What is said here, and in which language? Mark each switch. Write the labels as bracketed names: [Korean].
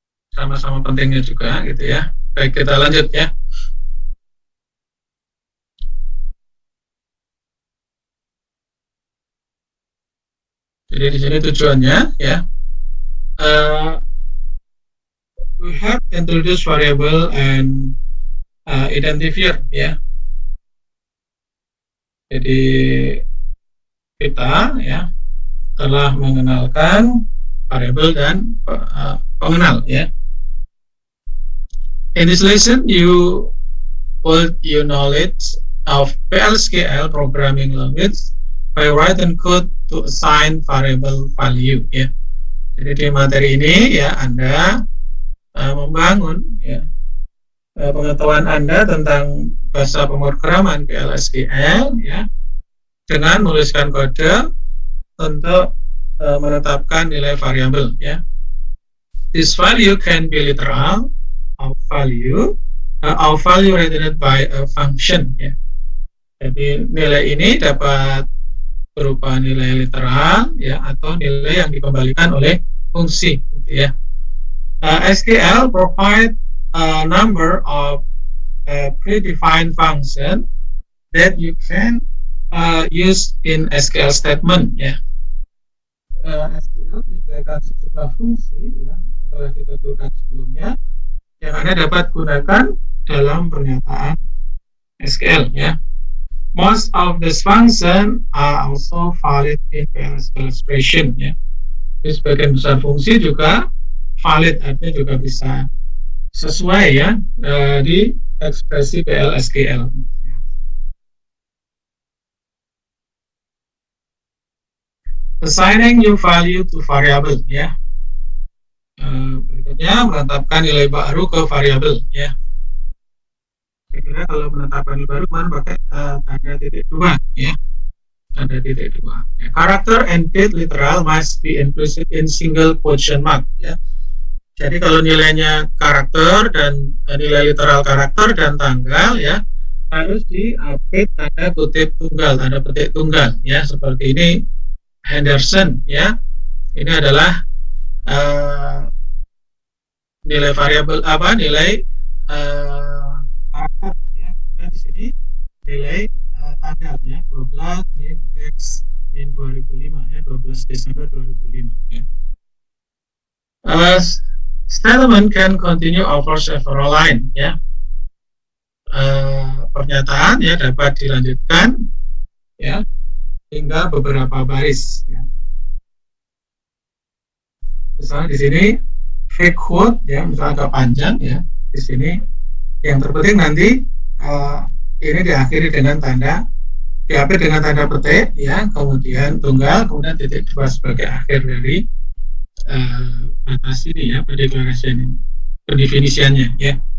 [Indonesian] Sama-sama pentingnya juga gitu ya. Baik, kita lanjut ya. Jadi di sini tujuannya ya. [English] We have introduced variable and identifier ya. [Indonesian] Jadi kita ya telah mengenalkan variabel dan pengenal ya. [English] In this lesson, you build your knowledge of PLSQL programming language by writing code to assign variable value ya. [Indonesian] Jadi di materi ini ya Anda membangun ya pengetahuan Anda tentang bahasa pemrograman PLSQL ya dengan menuliskan kode untuk menetapkan nilai variabel ya. [English] This value can be literal or value returned by a function ya. [Indonesian] Jadi nilai ini dapat berupa nilai literal ya atau nilai yang dikembalikan oleh fungsi gitu ya. [English] SQL provide a number of predefined function that you can use in SQL statement ya. [Indonesian] SQL menyediakan sejumlah fungsi ya yang telah ditentukan sebelumnya yang Anda dapat gunakan dalam pernyataan SQL ya. [English] Most of these function are also valid in PLSQL expression ya. [Indonesian] Jadi sebagian besar fungsi juga valid, artinya juga bisa sesuai ya di ekspresi PLSQL. [English] Assigning new value to variable [Indonesian] ya. Berikutnya menetapkan nilai baru ke variabel ya. Kira-kira kalau penetapan nilai baru kemarin pakai tanda titik 2 ya. Tanda titik 2 ya. [English] Character and date literal must be included in single quotation mark ya. [Indonesian] Jadi kalau nilainya karakter dan nilai literal karakter dan tanggal ya harus di-update tanda kutip tunggal, tanda petik tunggal ya, seperti ini Henderson ya. Ini adalah nilai variabel nilai karakter ya. Dan di sini nilai tanggal ya 12 min 2005 ya, 12 Desember 2005 ya. [English] Statement can continue over several line ya. [Indonesian] Pernyataan ya dapat dilanjutkan ya hingga beberapa baris ya. Misalnya di sini fake quote ya, misalnya agak panjang ya. Di sini yang terpenting nanti ini diakhiri dengan tanda petik ya, kemudian tunggal, kemudian titik 2 sebagai akhir dari batas ini ya, pendeklarasian ini, pendefinisiannya ya.